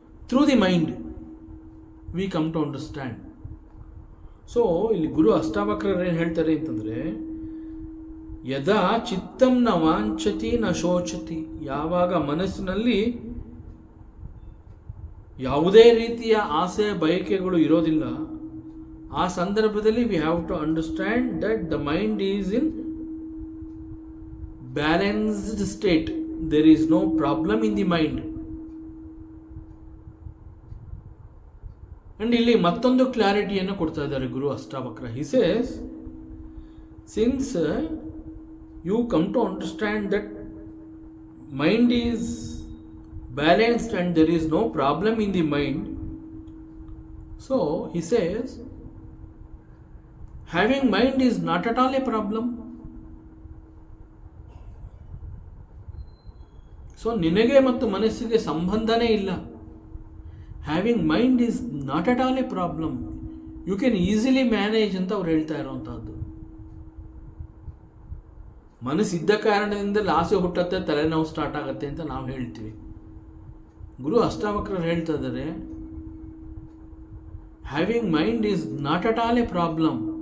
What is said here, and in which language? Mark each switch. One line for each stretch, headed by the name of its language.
English: Through the mind we come to understand.
Kannada: So ಇಲ್ಲಿ ಗುರು ಅಷ್ಟಾವಕ್ರರು ಏನು ಹೇಳ್ತಾರೆ ಅಂತಂದರೆ,
Sanskrit: ಯದಾ ಚಿತ್ತಂ ನ ವಾಂಚತಿ ನ ಶೋಚತಿ,
Kannada: ಯಾವಾಗ ಮನಸ್ಸಿನಲ್ಲಿ ಯಾವುದೇ ರೀತಿಯ ಆಸೆ ಬಯಕೆಗಳು ಇರೋದಿಲ್ಲ, ಆ ಸಂದರ್ಭದಲ್ಲಿ
English: We have to understand that the mind is in balanced state, there is no problem in the mind.
Kannada: And ಇಲ್ಲಿ ಮತ್ತೊಂದು ಕ್ಲಾರಿಟಿಯನ್ನು ಕೊಡ್ತಾ ಇದ್ದಾರೆ ಗುರು ಅಷ್ಟಾವಕ್ರ.
English: He says, since you come to understand that mind is balanced and there is no problem in the mind, so he says having mind is not at all a problem.
Kannada: So ನಿನಗೆ ಮತ್ತು ಮನಸ್ಸಿಗೆ ಸಂಬಂಧನೇ ಇಲ್ಲ.
English: having mind is not at all a problem, you can easily manage
Kannada: ಅಂತ ಅವ್ರು ಹೇಳ್ತಾ ಇರೋವಂಥದ್ದು. ಮನಸ್ಸಿದ್ದ ಕಾರಣದಿಂದ ಆಸೆ ಹುಟ್ಟತ್ತೆ, ತಲೆನೋವು ಸ್ಟಾರ್ಟ್ ಆಗುತ್ತೆ ಅಂತ ನಾವು ಹೇಳ್ತೀವಿ. ಗುರು ಅಷ್ಟಾವಕ್ರರು ಹೇಳ್ತಾ ಇದ್ದಾರೆ,
English: Having mind is not at all a problem.